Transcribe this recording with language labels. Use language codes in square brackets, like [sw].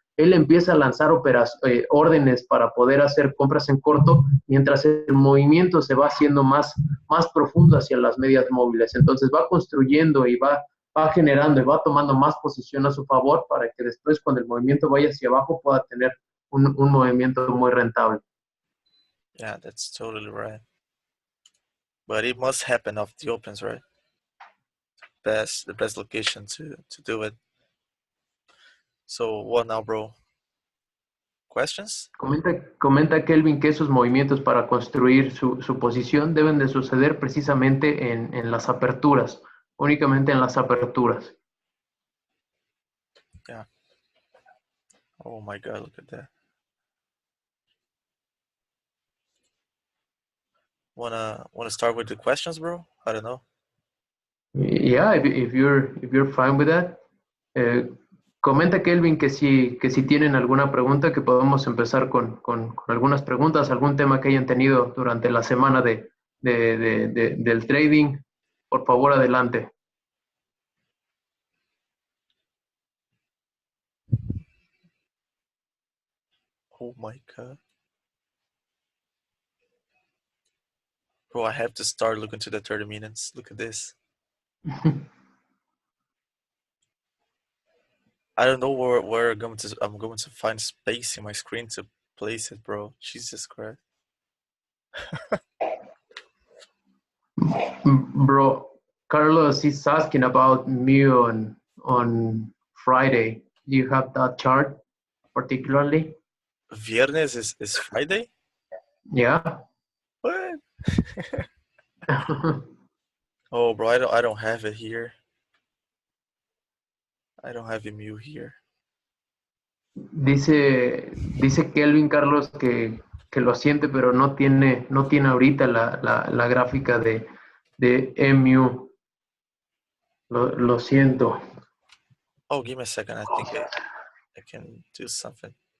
[es] él empieza a lanzar órdenes para poder hacer compras en corto, mientras el movimiento se va haciendo más profundo hacia las medias móviles. Entonces va construyendo y va generando y va tomando más posición a su favor para que después cuando el movimiento vaya hacia abajo pueda tener un movimiento muy rentable. [en] Yeah, that's totally right. But it must happen off the opens, right? The best location to do it. So what now, bro? Questions? [es] Comenta Kelvin que esos movimientos para construir su posición deben de suceder precisamente en las aperturas, únicamente en las aperturas. [en] Yeah. Oh my God, look at that. Wanna start with the questions, bro? I don't know. Yeah, if you're fine with that. [es] Comenta Kelvin que si tienen alguna pregunta, que podemos empezar con algunas preguntas, algún tema que hayan tenido durante la semana del trading. Por favor, adelante. [en] Oh my God. Bro, I have to start looking to the 30 minutes. Look at this. I don't know where I'm going to find space in my screen to place it, bro. Jesus Christ. Bro, Carlos is asking about Mu on Friday. Do you have that chart particularly? Viernes is Friday? Yeah. What? Oh, bro, I don't have it here. I don't have Mu here. [es] Dice Kelvin Carlos que lo siente, pero no tiene ahorita la gráfica de MU. Lo siento. [en] Oh, give me a second. I think I can do something.